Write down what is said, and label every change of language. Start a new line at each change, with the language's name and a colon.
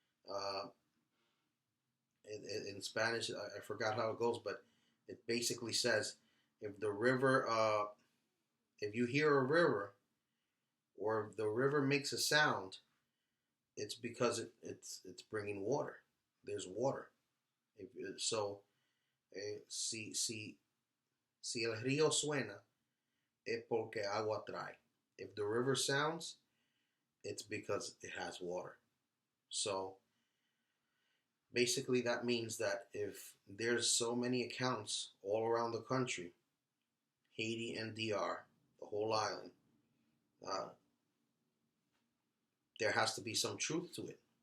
English: Uh, in Spanish, I forgot how it goes, but it basically says if the river, if you hear a river, or if the river makes a sound, it's because it's bringing water. There's water.
Spanish: So, si el río suena, es porque agua trae.
English: If the river sounds, it's because it has water. So basically, that means that if there's so many accounts all around the country, Haiti and DR, the whole island, uh, there has to be some truth to it.